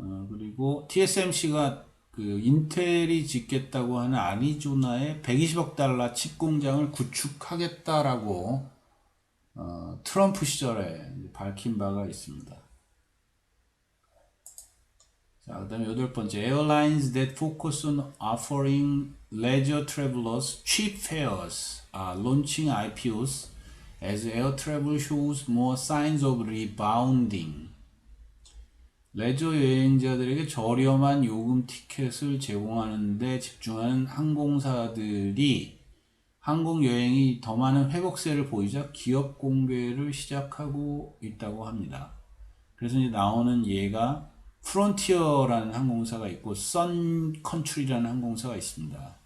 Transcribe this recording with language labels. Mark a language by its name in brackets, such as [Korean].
[Korean] 그리고 TSMC가 그 인텔이 짓겠다고 하는 아리조나에 120억 달러 칩 공장을 구축하겠다라고 트럼프 시절에 밝힌 바가 있습니다. [English] 자, 그 다음에 여덟 번째, Airlines that focus on offering leisure travelers cheap fares are launching IPOs as air travel shows more signs of rebounding. [Korean] 레저 여행자들에게 저렴한 요금 티켓을 제공하는 데 집중하는 항공사들이 항공 여행이 더 많은 회복세를 보이자 기업 공개를 시작하고 있다고 합니다. 그래서 이제 나오는 예가 프론티어라는 항공사가 있고 선컨트리라는 항공사가 있습니다.